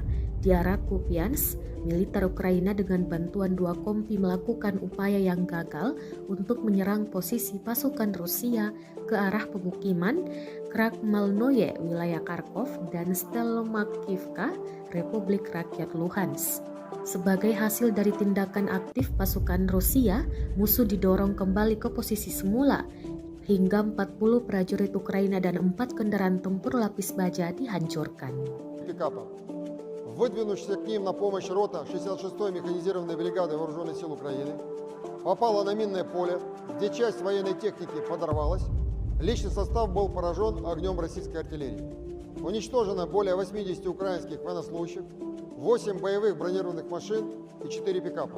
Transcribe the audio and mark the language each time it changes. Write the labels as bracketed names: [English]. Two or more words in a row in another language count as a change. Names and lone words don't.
[Indonesian] Di arah Kupiansk, militer Ukraina dengan bantuan dua kompi melakukan upaya yang gagal untuk menyerang posisi pasukan Rusia ke arah pemukiman Krakhmalnoye, wilayah Kharkov, dan Stelmakivka, Republik Rakyat Luhansk. Sebagai hasil dari tindakan aktif pasukan Rusia, musuh didorong kembali ke posisi semula, hingga 40 prajurit Ukraina dan 4 kendaraan tempur lapis baja dihancurkan. [Russian] Выдвинувшаяся к ним на помощь рота 66-й механизированной бригады Вооруженных сил Украины попала на минное поле, где часть военной техники подорвалась. Личный состав был поражен огнем российской артиллерии. Уничтожено более 80 украинских военнослужащих, 8 боевых бронированных машин и 4 пикапа.